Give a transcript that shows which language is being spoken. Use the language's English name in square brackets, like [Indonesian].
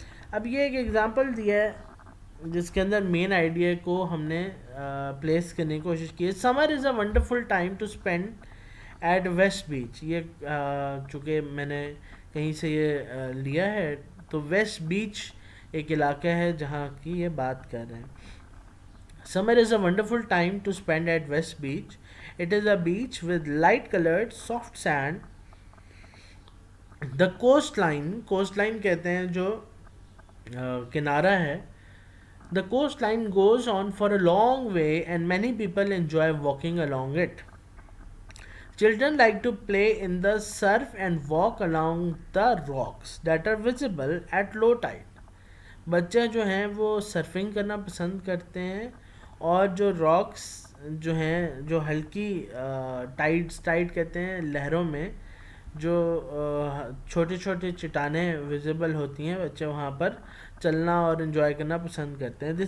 [Urdu] اب یہ ایک ایگزامپل دیا ہے جس کے اندر مین آئیڈیا کو ہم نے پلیس کرنے کی کوشش کی ہے. [English] Summer is a wonderful time to spend at West Beach. [Urdu] یہ چونکہ میں نے کہیں سے یہ لیا ہے تو ویسٹ بیچ ایک علاقہ ہے جہاں کی یہ بات کر رہے ہیں. [English] Summer is a wonderful time to spend at West Beach. It is a beach with light colored soft sand. The coastline [Urdu] کہتے ہیں جو کنارہ ہے. [English] The coastline goes on for a long way and many people enjoy walking along it. Children like to play in the surf and walk along the rocks that are visible at low tide. [Urdu] بچے جو ہیں وہ surfing کرنا پسند کرتے ہیں اور جو راکس جو ہیں جو ہلکی ٹائڈ کہتے ہیں لہروں میں جو چھوٹی چھوٹی چٹانیں ویزیبل ہوتی ہیں بچے وہاں پر چلنا اور انجوائے کرنا پسند کرتے ہیں.